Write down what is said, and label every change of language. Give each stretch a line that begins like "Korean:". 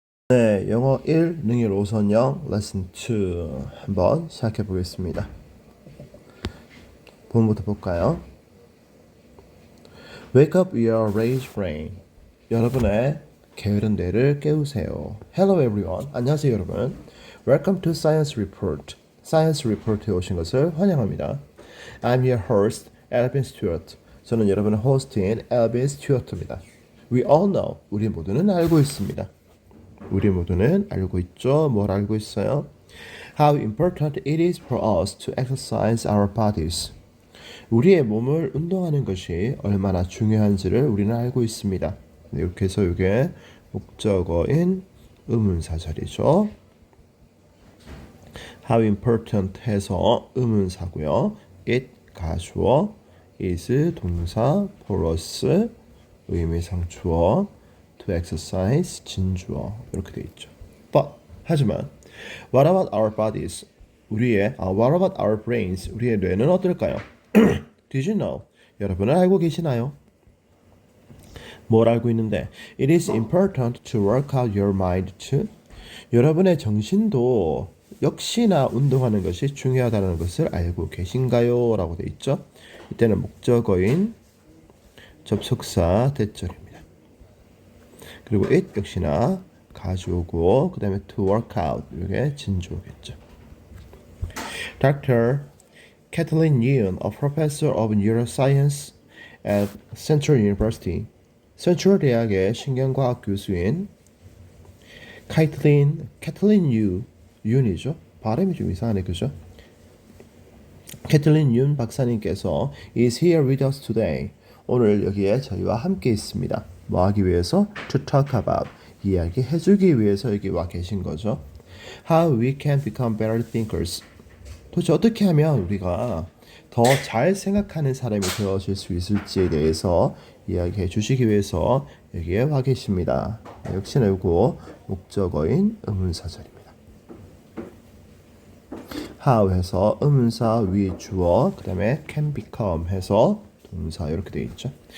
Korean: 네, 영어 1 능률 5선형 레슨 2 한번 시작해 보겠습니다. 본문부터 볼까요?
English: Wake up your raised brain.
Korean: 여러분의 게으른 뇌를 깨우세요.
English: Hello everyone.
Korean: 안녕하세요 여러분.
English: Welcome to Science Report.
Korean: Science Report에 오신 것을 환영합니다.
English: I'm your host, Alvin Stewart.
Korean: 저는 여러분의 호스트인 Alvin Stewart입니다.
English: We all know.
Korean: 우리 모두는 알고 있습니다. 우리 모두는 알고 있죠? 뭘 알고 있어요?
English: How important it is for us to exercise our bodies.
Korean: 우리의 몸을 운동하는 것이 얼마나 중요한지를 우리는 알고 있습니다. 이렇게 해서 이게 목적어인 의문사절이죠. How important 해서 의문사고요.
English: It 가주어, is 동사, for us
Korean: 의미상 주어, to exercise 진주어 이렇게 돼 있죠.
English: But
Korean: 하지만
English: what about our bodies? what about our brains?
Korean: 우리의 뇌는 어떨까요?
English: Did you know?
Korean: 여러분은 알고 계시나요? 뭘 알고 있는데?
English: It is important to work out your mind too.
Korean: 여러분의 정신도 역시나 운동하는 것이 중요하다는 것을 알고 계신가요? 라고 돼 있죠. 이때는 목적어인 접속사 대절입니다. 그리고 it 역시나 가주어고 그 다음에 to work out 이게 진주어겠죠.
English: Dr. Kathleen Yoon, a professor of neuroscience at Central University,
Korean: 센트럴 대학의 신경과학 교수인 Kathleen Yoon이죠. 발음이 좀 이상하네, 그죠?
English: Kathleen Yoon
Korean: 박사님께서
English: is here with us today.
Korean: 오늘 여기에 저희와 함께 있습니다. 뭐 하기 위해서?
English: To talk about.
Korean: 이야기해주기 위해서 여기 와 계신 거죠.
English: How we can become better thinkers.
Korean: 도대체 어떻게 하면 우리가 더 잘 생각하는 사람이 되어질 수 있을지에 대해서 이야기해 주시기 위해서 여기에 와 계십니다. 역시나 이거 목적어인 의문사절입니다. How 해서 의문사 위 주어 그 다음에 can become 해서 동사 이렇게 되어 있죠.